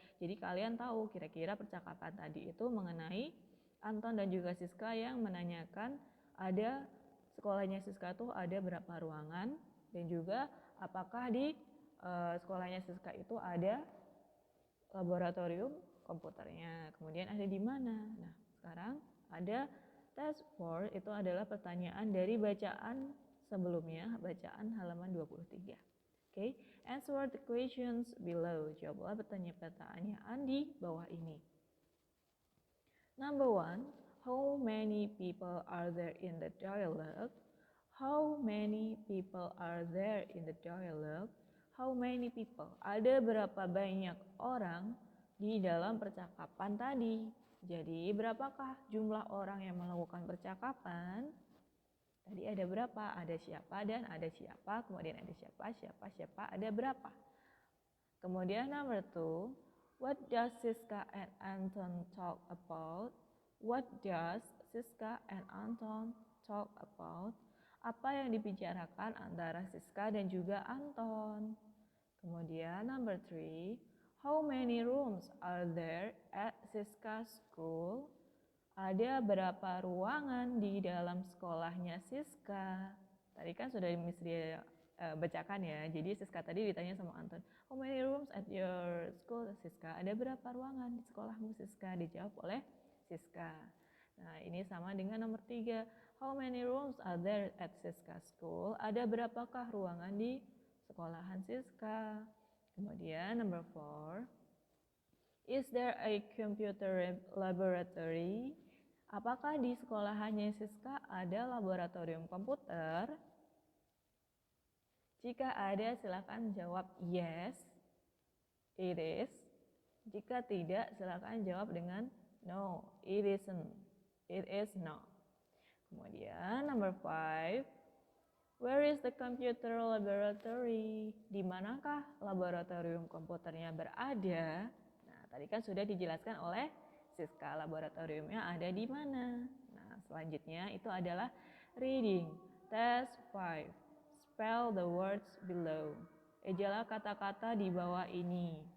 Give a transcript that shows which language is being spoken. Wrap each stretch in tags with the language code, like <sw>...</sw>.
<id>Jadi kalian tahu kira-kira percakapan tadi itu mengenai Anton dan juga Siska yang menanyakan ada sekolahnya Siska tuh ada berapa ruangan dan juga apakah di sekolahnya Siska itu ada laboratorium komputernya. Kemudian ada di mana? Nah, sekarang ada test 4 itu adalah pertanyaan dari bacaan sebelumnya, bacaan halaman 23.</id> <en>Oke, answer the questions below.</en> <id>Jawablah pertanyaan-pertanyaan di bawah ini.</id> <en>Number 1, how many people are there in the dialogue? How many people are there in the dialogue? How many people?</en> <id>Ada berapa banyak orang di dalam percakapan tadi? Jadi berapakah jumlah orang yang melakukan percakapan? Tadi ada berapa? Ada siapa dan ada siapa, kemudian ada siapa, ada berapa.</id> <en>Kemudian number 2, what does Siska and Anton talk about? What does Siska and Anton talk about?</en> <id>Apa yang dibicarakan antara Siska dan juga Anton?</id> <en>Kemudian number 3, how many rooms are there at Siska's school?</en> <id>Ada berapa ruangan di dalam sekolahnya Siska? Tadi kan sudah Miss dia bacakan ya. Jadi Siska tadi ditanya sama Anton,</id> <en>how many rooms at your school, Siska?</en> <id>Ada berapa ruangan di sekolahmu, Siska? Dijawab oleh Siska. Nah, ini sama dengan nomor 3.</id> <en>How many rooms are there at Siska's school?</en> <id>Ada berapakah ruangan di sekolahan Siska?</id> <en>Kemudian number 4. Is there a computer laboratory?</en> <id>Apakah di sekolahannya Siska ada laboratorium komputer? Jika ada, silakan jawab</id> <en>yes, it is.</en> <id>Jika tidak, silakan jawab dengan</id> <en>no, it isn't, it is not. Kemudian number 5, where is the computer laboratory?</en> <id>Di manakah laboratorium komputernya berada? Nah, tadi kan sudah dijelaskan oleh Siska, laboratoriumnya ada di mana. Nah, selanjutnya itu adalah reading. Test 5.</id> <en>Spell the words below.</en> <id>Ejalah kata-kata di bawah ini.</id>